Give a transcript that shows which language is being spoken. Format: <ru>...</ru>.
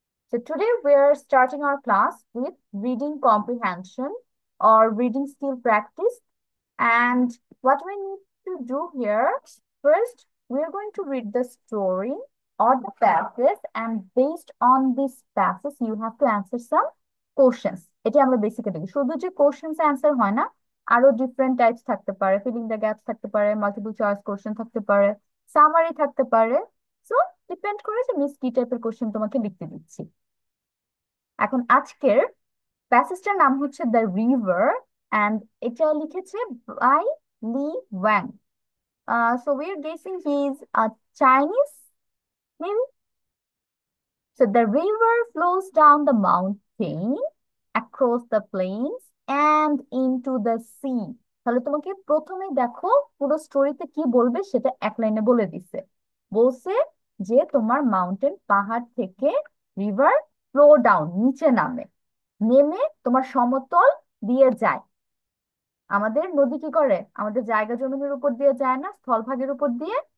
<en>So today we're starting our class with reading comprehension or reading skill practice. And what we need to do here, first, we're going to read the story or the passage, and based on this passage, you have to answer some questions.</en> <bn>এটা আমরা basically শুধু যে questions answer হয় না, আরো different types থাকতে পারে, filling the gaps থাকতে পারে, মাল্টিপল চয়েস কোশ্চেন থাকতে পারে, সামারি থাকতে পারে। সো ডিপেন্ড করে যে মিস কি টাইপের কোশ্চেন তোমাকে লিখতে দিচ্ছি। এখন আজকের প্যাসেজটার নাম হচ্ছে দ্য রিভার, অ্যান্ড এটা লিখেছে by Li Wang.</bn> <en>So we are guessing he is a Chinese maybe. So the river flows down the mountain, across the plains and into the sea.</en> <bn>তাহলে তোমাকে প্রথমে দেখো পুরো স্টোরিতে কি বলবে সেটা এক লাইনে বলে দিছে। বলছে যে তোমার মাউন্টেন পাহাড় থেকে রিভার ফ্লো ডাউন নিচে নামে, নেমে তোমার সমতল দিয়ে যায়। আমাদের নদী কি করে, আমাদের জায়গা জমিনের উপর দিয়ে যায় না, স্থলভাগের উপর দিয়ে।</bn>